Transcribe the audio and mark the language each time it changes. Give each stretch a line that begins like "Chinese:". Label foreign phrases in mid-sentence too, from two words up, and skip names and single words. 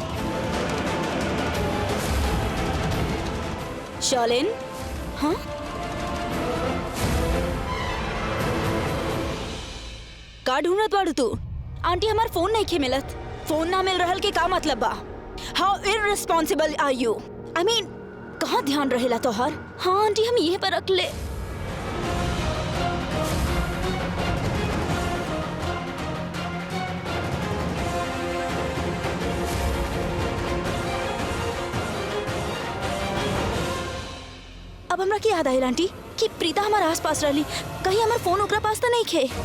Bhojpuri: शर्लिन, हाँ का ढूंढत बाड़ू तू? आंटी हमार फोन नहीं खे मिलत। फोन ना मिल रहल के का मतलब बा?
English: How irresponsible are you? I mean
Bhojpuri: कहाँ ध्यान रहेला तोहर? हाँ आंटी हम ये पर रख ले। अब हमरा की याद आयल आंटी कि प्रीता हमारे आस पास रहली, कहीं हमार फोन ओकरा पास तो नहीं खे।